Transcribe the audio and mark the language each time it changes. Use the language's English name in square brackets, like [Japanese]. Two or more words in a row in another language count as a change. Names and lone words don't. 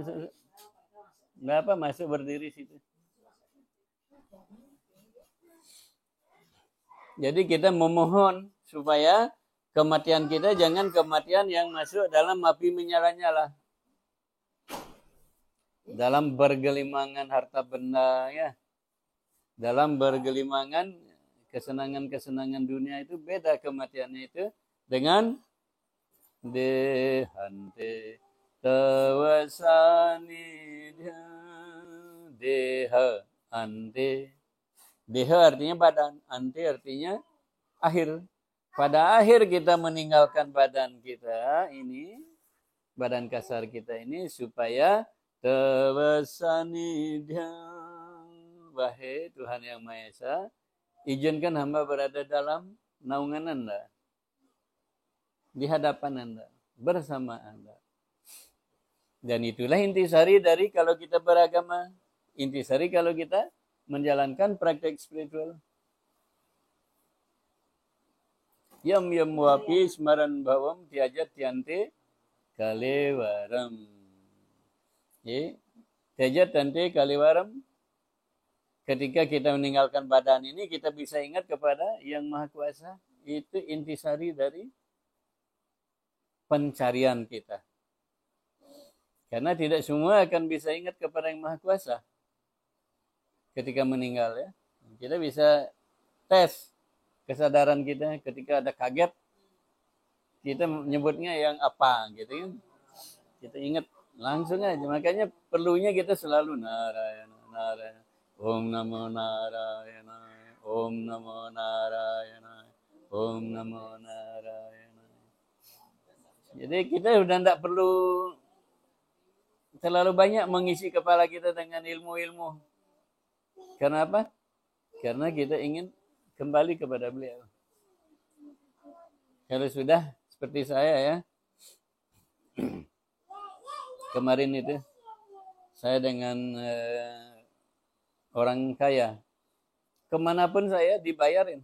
[Indonesian] Nggak apa, masuk berdiri situ. Jadi kita memohon supaya kematian kita jangan kematian yang masuk dalam api menyala-nyala. Dalam bergelimangan harta benda ya. Dalam bergelimangan kesenangan-kesenangan dunia itu beda kematiannya itu dengan [Sanskrit] dehante tawasanidya deha ante. [Indonesian] Deha artinya badan, ante artinya akhir. Pada akhir kita meninggalkan badan kita ini, badan kasar kita ini supaya tawasanidya. Wahai Tuhan yang Maha Esa, izinkan hamba berada dalam naungan Anda. di hadapan Anda, bersama Anda. Dan itulah intisari dari kalau kita beragama, intisari kalau kita menjalankan praktek spiritual. [Sanskrit] Yam wapi semaran bawam tiajat tiante kalewaram. Tiajat tiante kalewaram. [Indonesian] Ketika kita meninggalkan badan ini, kita bisa ingat kepada Yang Maha Kuasa. Itu intisari dari pencarian kita. Karena tidak semua akan bisa ingat kepada Yang Maha Kuasa ketika meninggal ya. Kita bisa tes kesadaran kita ketika ada kaget, kita menyebutnya yang apa gitu kan. Kita ingat langsung aja. Makanya perlunya kita selalu Narayana, Narayana. [Sanskrit] Om Namo Narayana, Om Namo Narayana, Om Namo Narayana. [Indonesian] Jadi kita sudah tidak perlu terlalu banyak mengisi kepala kita dengan ilmu-ilmu. Karena apa? Karena kita ingin kembali kepada beliau. Kalau sudah seperti saya ya, kemarin itu saya dengan orang kaya, kemanapun saya dibayarin.